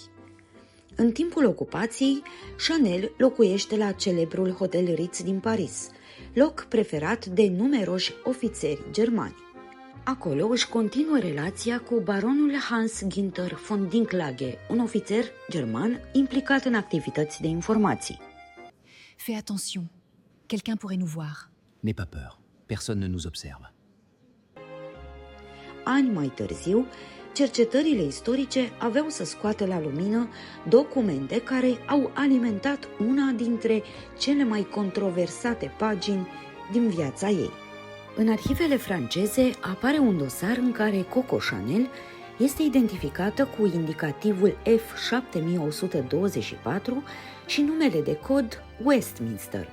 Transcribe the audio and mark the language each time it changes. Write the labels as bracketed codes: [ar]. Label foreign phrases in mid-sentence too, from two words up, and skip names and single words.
[ro] În timpul ocupației, Chanel locuiește la celebrul Hotel Ritz din Paris, loc preferat de numeroși ofițeri germani. Acolo își continuă relația cu baronul Hans Günther von Dinklage, un ofițer german implicat în activități de informații. [fr] Fais attention, quelqu'un pourrait nous voir. N'aie pas peur, personne ne nous observe. [ro] Ani mai târziu, cercetările istorice aveau să scoată la lumină documente care au alimentat una dintre cele mai controversate pagini din viața ei. În arhivele franceze apare un dosar în care Coco Chanel este identificată cu indicativul F7124 și numele de cod Westminster.